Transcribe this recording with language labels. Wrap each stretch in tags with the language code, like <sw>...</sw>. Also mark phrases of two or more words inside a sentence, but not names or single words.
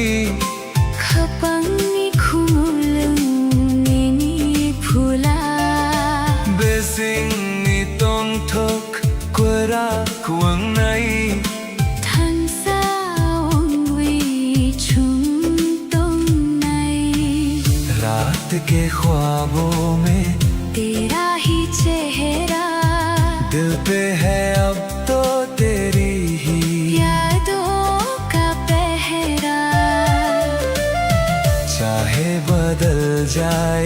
<trp>Khapang ni khumulung ni phula besing ni tong thok kwara kuang nai Thang sa ong wi chung tong nai</trp> <hi>रात के ख्वाबों में तेरा ही चेहरा दिल पे है अब तो तेरी ही यादों का पहरा चाहे बदल जाए</hi>